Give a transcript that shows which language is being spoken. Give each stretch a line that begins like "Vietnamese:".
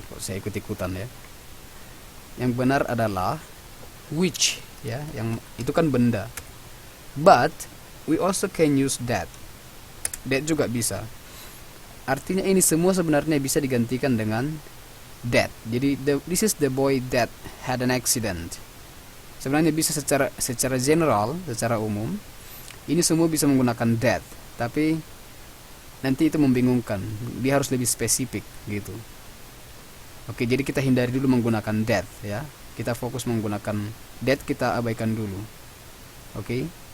Indonesian: Kok saya ikut-ikutan ya. Yang benar adalah which ya, yang itu kan benda.
English: But we also can use that.
Indonesian: That juga bisa. Artinya ini semua sebenarnya bisa digantikan dengan that.
English: Jadi this is the boy that had an accident.
Indonesian: Sebenarnya bisa secara general, secara umum. Ini semua bisa menggunakan that, tapi nanti itu membingungkan. Dia harus lebih spesifik gitu. Oke, jadi kita hindari dulu menggunakan that ya. Kita fokus menggunakan that, kita abaikan dulu. Oke.